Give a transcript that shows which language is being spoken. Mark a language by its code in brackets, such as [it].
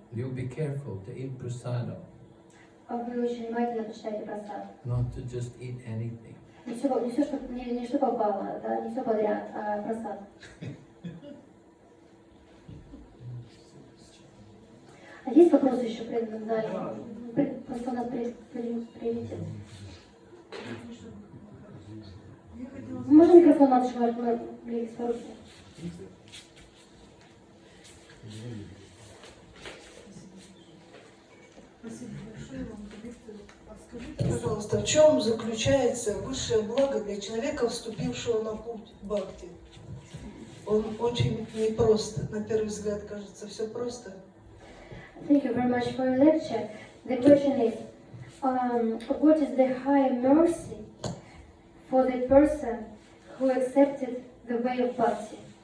[en] You'll be careful to eat prasadam, [ru] Вы очень внимательно почитаете просад. [en] not to just eat anything. [ru] Не что попало, да, не все подряд, а просад. А есть вопросы еще в преданном зале? Просто у нас приоритет. Можно микрофон, матушка, мы близко с поручением? Спасибо большое вам за лекцию. Скажите, пожалуйста, в чем заключается высшее благо для человека, вступившего на путь бхакти? Он очень непросто, на первый взгляд кажется, все просто. [en] Thank you very much for your lecture. The question is, what is the high mercy for the person who accepted the way of bhakti?